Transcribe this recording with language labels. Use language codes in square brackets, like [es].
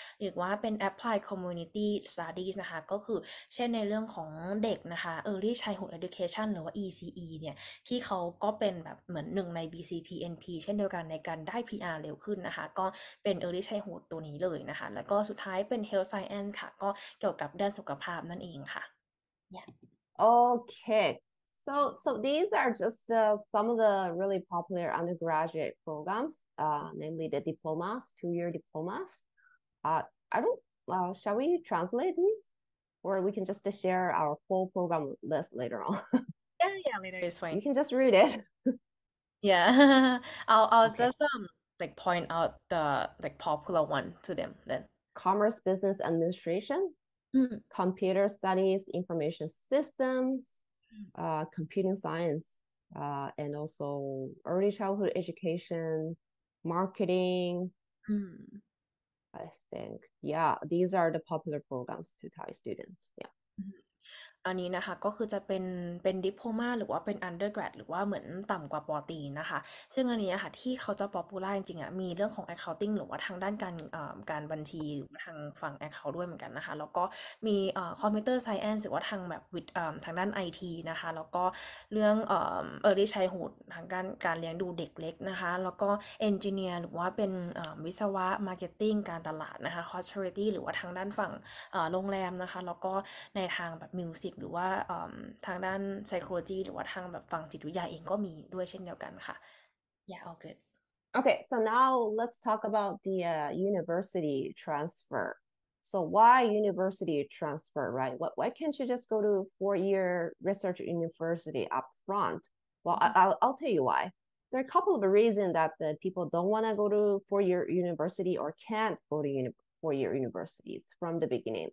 [th] หรือว่าเป็น applied community studies นะคะก็คือเช่นในเรื่องของเด็กนะคะ early childhood education หรือว่า ECE เนี่ยที่เขาก็เป็นแบบเหมือนหนึ่งใน BCPNP เช่นเดียวกันในการได้ PR เร็วขึ้นนะคะก็เป็น early childhood ตัวนี้เลยนะคะแล้วก็สุดท้ายเป็น health science ค่ะก็เกี่ยวกับด้านสุขภาพนั่นเองค่ะ Yeah. [en] Okay. So these are just some of the really popular undergraduate programs, namely the diplomas, 2-year diplomas. I don't, shall we translate these? Or we can just share our full program list later on. Yeah, later is You fine. can just read it. Yeah. I'll Okay. just like point out the like popular one to them then. Commerce Business Administration, computer studies, information systems, computing science, and also early childhood education, marketing. I think, yeah, these are the popular programs to Thai students. Yeah. [th] อันนี้นะคะก็คือจะเป็นดิโพลมาหรือว่าเป็น undergrad หรือว่าเหมือนต่ำกว่าปอตรีนะคะซึ่งอันนี้ค่ะที่เขาจะป๊อปปูล่าจริงๆอ่ะมีเรื่องของ accounting หรือว่าทางด้าน การบัญชีหรือว่าทางฝั่ง account ด้วยเหมือนกันนะคะแล้วก็มีcomputer science หรือว่าทางแบบทางด้าน IT นะคะแล้วก็เรื่องearly childhood ทางการเลี้ยงดูเด็กเล็กนะคะแล้วก็ engineer หรือว่าเป็นวิศวะ marketing การตลาดนะคะ hospitality หรือว่าทางด้านฝั่งโรงแรมนะคะแล้วก็ในทางแบบมิวสิกหรือว่าทางด้าน psychology หรือว่าทางแบบฝั่งจิตวิทยาเองก็มีด้วยเช่นเดียวกันค่ะ [en] Yeah, all good. Okay, so now let's talk about the university transfer. So why university transfer, right? Why can't you just go to 4-year research university up front? Well, I'll tell you why. There are a couple of reasons that the people don't want to go to 4-year university or can't go to 4-year universities from the beginning.